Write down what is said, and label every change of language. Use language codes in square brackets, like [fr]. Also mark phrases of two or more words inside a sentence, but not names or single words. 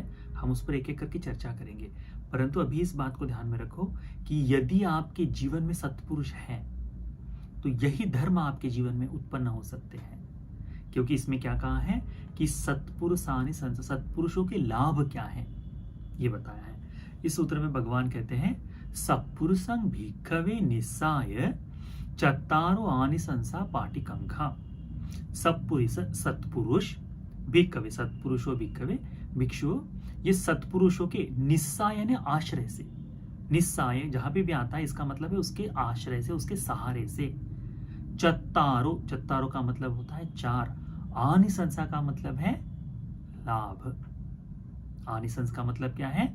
[hi] हम उस पर एक एक करके चर्चा करेंगे। परंतु अभी इस बात को ध्यान में रखो कि यदि आपके जीवन में सत्पुरुष है तो यही धर्म आपके जीवन में उत्पन्न हो सकते हैं। क्योंकि इसमें क्या कहा है कि [pi] सत्पुरुषानि संस, [hi] सत्पुरुषों के लाभ क्या है ये बताया है। इस सूत्र में भगवान कहते हैं [pi] सत्पुरुषं भिक्खवे निस्साय चत्तारो आनिसंसा पाटिकंखा। सत्पुरुष भिक्खवे, सत्पुरुषो भिक्खवे, [hi] भिक्षु, ये सत्पुरुषों के निस्साय यानी आश्रय से, निस्साय जहां पे भी आता है इसका मतलब है उसके आश्रय से, उसके सहारे से। चत्तारो, चत्तारो का मतलब होता है चार, आनिसंसा का मतलब है लाभ। आनिसंस का मतलब क्या है?